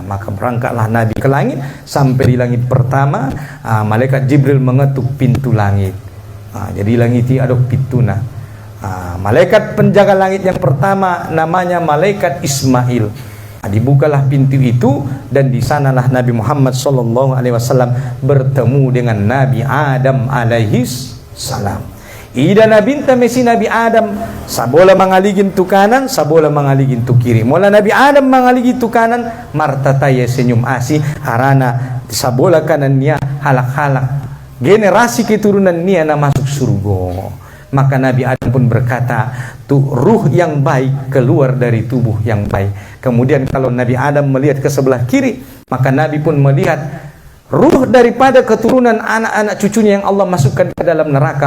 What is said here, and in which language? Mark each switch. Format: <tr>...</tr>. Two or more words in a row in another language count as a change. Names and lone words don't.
<id>Maka berangkatlah Nabi ke langit. Sampai di langit pertama, malaikat Jibril mengetuk pintu langit. Jadi langit ini ada pituna. Malaikat penjaga langit yang pertama namanya malaikat Ismail. Dibukalah pintu itu dan di sanalah Nabi Muhammad SAW bertemu dengan Nabi Adam</id> <ar>عليه السلام.</ar> <btm>Ida Nabi mesi Nabi Adam sabola mangaligin tu kanan, sabola mangaligin tu kiri. Mula Nabi Adam mangaligin tu kanan, martataya senyum asih harana sabola kanan niya halak-halak.</btm> <id>Generasi keturunan</id> <btm>niya na</btm> <id>masuk surga. Maka Nabi Adam pun berkata, tuh ruh yang baik keluar dari tubuh yang baik. Kemudian kalau Nabi Adam melihat ke sebelah kiri, maka Nabi pun melihat ruh daripada keturunan anak-anak cucunya yang Allah masukkan ke dalam neraka.</id>